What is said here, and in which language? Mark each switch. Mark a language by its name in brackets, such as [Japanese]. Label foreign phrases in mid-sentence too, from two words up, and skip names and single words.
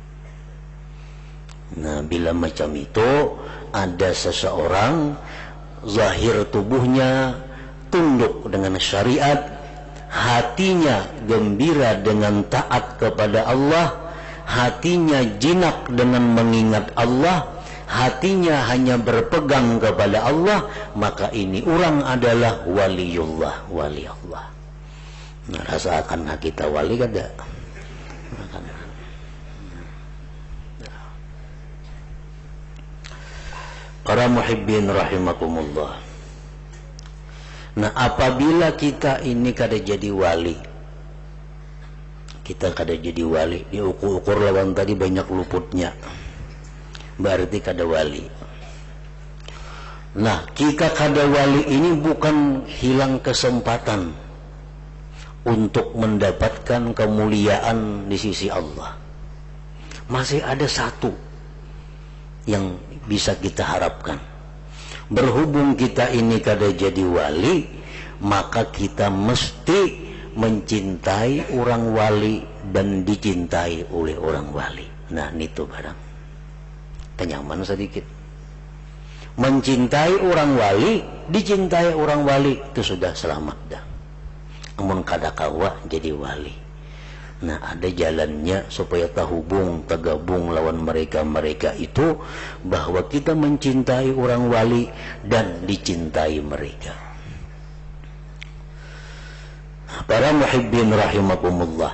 [Indonesian] Nah, bila macam itu ada seseorang zahir tubuhnya tunduk dengan syariat, hatinya gembira dengan taat kepada Allah, hatinya jinak dengan mengingat Allah, hatinya hanya berpegang kepada Allah, maka ini orang adalah waliullah, wali Allah. [Banjar] Nah, rasakan kita wali kada? Para [Arabic] محبين رحمكم الله. [Banjar] Nah, apabila kita ini kada jadi wali, kita kada jadi wali, diukur-ukur lawan tadi banyak luputnya, berarti kada wali. [Indonesian] Nah, jika kada wali ini bukan hilang kesempatan untuk mendapatkan kemuliaan di sisi Allah. Masih ada satu yang bisa kita harapkan. Berhubung kita ini kada jadi wali, maka kita mesti mencintai orang wali dan dicintai oleh orang wali. [Banjar] Nah, itu barang kenyaman sedikit. [Indonesian] Mencintai orang wali, dicintai orang wali, itu sudah selamat dah. [Banjar] Amun kada kawa jadi wali. [Indonesian] Nah, ada jalannya supaya terhubung, tergabung lawan mereka-mereka itu, bahwa kita mencintai orang wali dan dicintai mereka. [Arabic] Para محبين رحمكم الله.